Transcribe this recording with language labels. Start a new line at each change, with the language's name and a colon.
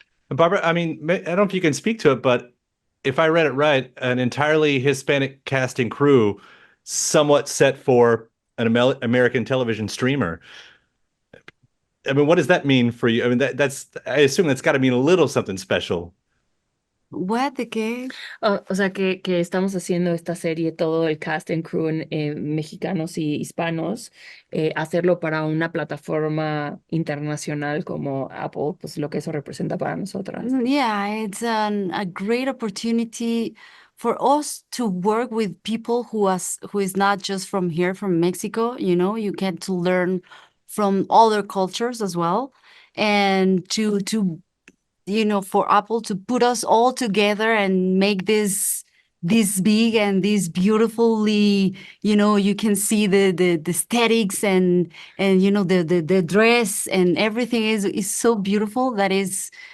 English: And Barbara, I mean, I don't know if you can speak to it, but if I read it right, an entirely Hispanic cast and crew, somewhat set for an American television streamer. I mean, what does that mean for you? I mean, I assume that's got to mean a little something special.
Spanish: What? ¿De qué? O sea, que estamos haciendo esta serie, todo el cast and crew mexicanos y hispanos, hacerlo para una plataforma internacional como Apple, pues lo que eso representa para nosotras.
English: Yeah, it's a great opportunity for us to work with people who is not just from here, from Mexico. You get to learn from other cultures as well, and to for Apple to put us all together and make this big and this beautifully, you can see the aesthetics and the dress and everything is so beautiful. That is